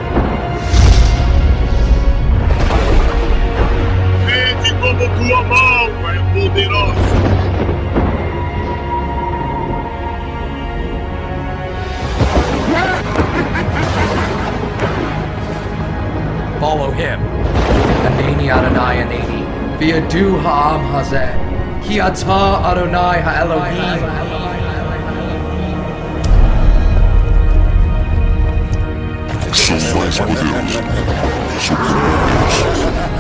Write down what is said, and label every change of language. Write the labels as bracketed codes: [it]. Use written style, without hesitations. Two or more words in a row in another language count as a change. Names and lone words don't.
[pt] Vede como tua mão é poderosa. [en] Follow him. [he] ענני אדני ענני. וידעו העם הזה. כי אתה אדני האלהים. [pt] Sou mais poderoso. Sou poderoso.